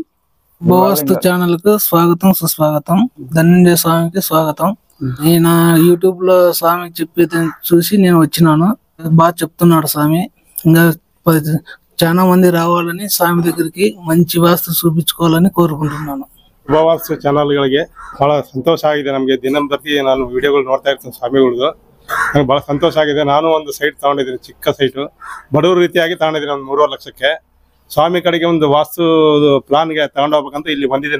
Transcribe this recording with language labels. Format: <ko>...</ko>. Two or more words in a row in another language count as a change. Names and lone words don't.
<te>శుభవాస్తు ఛానల్ కు స్వాగతం, సుస్వాగతం. ధనుంజయ స్వామికి స్వాగతం. నేను యూట్యూబ్ లో స్వామి చెప్పేది చూసి నేను వచ్చినాను. బాగా చెప్తున్నాడు స్వామి. ఇంకా చాలా మంది రావాలని, స్వామి దగ్గరికి మంచి ವಾಸ್ತು చూపించుకోవాలని ಕೋರಿಕೊಳ್ಳುತ್ತೇನೆ.</te> <kn>ಶುಭವಾಸ್ತು ಚಾನಲ್ಗಳಿಗೆ ಬಹಳ ಸಂತೋಷ ಆಗಿದೆ. ನಮಗೆ ದಿನ ಪ್ರತಿ ನಾನು ವಿಡಿಯೋಗಳು ನೋಡ್ತಾ ಇರ್ತೀನಿ ಸ್ವಾಮಿಗಳದ್ದು. ನನಗೆ ಬಹಳ ಸಂತೋಷ ಆಗಿದೆ. ನಾನು ಒಂದು ಸೈಟ್ ತಗೊಂಡಿದ್ದೀನಿ, ಚಿಕ್ಕ ಸೈಟು, ಬಡವ್ರ ರೀತಿಯಾಗಿ ತಗೊಂಡಿದ್ದೀನಿ. ಒಂದು 3.5 ಲಕ್ಷಕ್ಕೆ ಸ್ವಾಮಿ ಕಡೆಗೆ ಒಂದು ವಾಸ್ತು ಪ್ಲಾನ್ಗೆ ತಗೊಂಡು ಹೋಗ್ಬೇಕಂತ ಇಲ್ಲಿ ಬಂದಿದ್ದೀನಿ.</kn>